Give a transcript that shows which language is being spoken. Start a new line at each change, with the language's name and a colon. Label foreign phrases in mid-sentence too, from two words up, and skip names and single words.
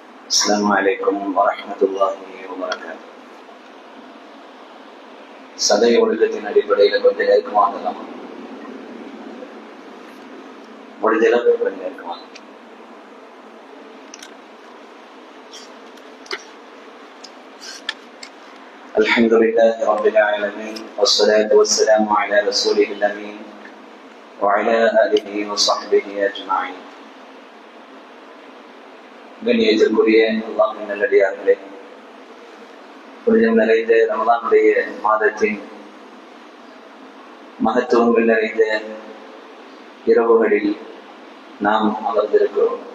Arabic: السلام عليكم ورحمة الله وبركاته.
Tamil: சதை ஒழுக்கத்தின் அடிப்படையில் கொஞ்சம் நெருக்கமாகலாம், முடிஞ்ச அளவுக்கு கொஞ்சம் நெருக்கமாக.
Arabic: الحمد لله رب العالمين والصلاة والسلام على رسوله الأمين وعلى آله وصحبه أجمعين.
Tamil: கண்ணியத்திற்குரிய அல்லாஹ்வின் நல்லடியார்களே, புனிதம் நிறைந்த ரமலானுடைய மாதத்தின் மகத்துவங்கள் நிறைந்த இரவுகளில் நாம் அமர்ந்திருக்கிறோம்.